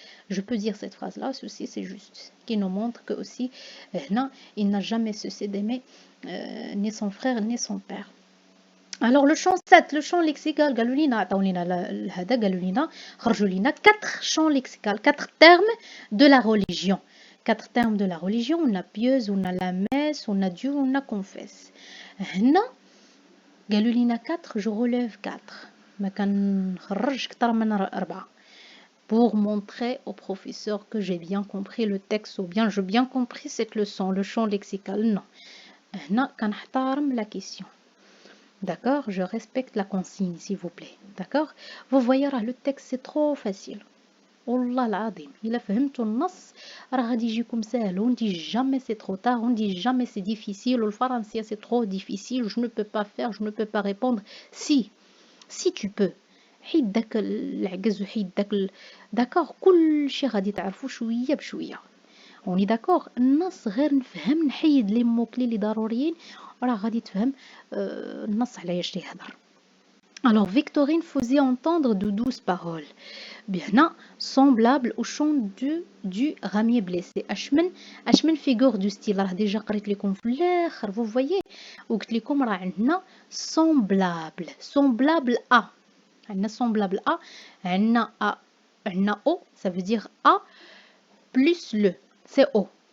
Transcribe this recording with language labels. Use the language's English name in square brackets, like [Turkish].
[French] Je peux dire cette phrase-là, ceci c'est juste, qui nous montre que aussi, il n'a jamais cessé d'aimer ni son frère, ni son père. Alors le champ 7, le champ lexical, [Arabic] قالوا لينا عطاو لينا هذا قالوا لينا خرجوا لينا [French] 4 champs lexicaux, 4 termes de la religion. 4 termes de la religion, on a pieuse, on a la messe, on a Dieu, on a confesse. [Arabic] هنا قالوا لينا 4, [French] je relève 4. [Arabic] ما كنخرج اكثر من [French] 4 pour montrer au professeur que j'ai bien compris le texte ou bien j'ai bien compris cette leçon, le champ lexical. Non. [Arabic] هنا كنحترم [French] la question. D'accord, je respecte la consigne s'il vous plaît. D'accord, vous voyez le texte c'est trop facile. [Arabic] والله العظيم إلا فهمتوا النص راه غادي يجيكم ساهل. [French] On dit jamais c'est trop tard, on dit jamais c'est difficile والفرنسية c'est trop difficile, je ne peux pas faire, je ne peux pas répondre. Si tu peux [Arabic] حيد داك العجز وحيد داك داكوغ كلشي غادي تعرفوا شويه بشويه. [French] On est d'accord, [Arabic] النص غير نفهم نحيد لي موكلي اللي ضروريين راه غادي تفهم النص على اش يهضر. [French] Alors Victorine faisait entendre de douces paroles. Bien, semblable au chant du ramier blessé. [Arabic] أشمن [French] figure du style [Arabic] راه ديجا قريت لكم في الآخر [French] vous voyez [Arabic] وقلت لكم راه عندنا semblable à عندنا semblable à عندنا [French] au ça veut dire à plus le c'est au.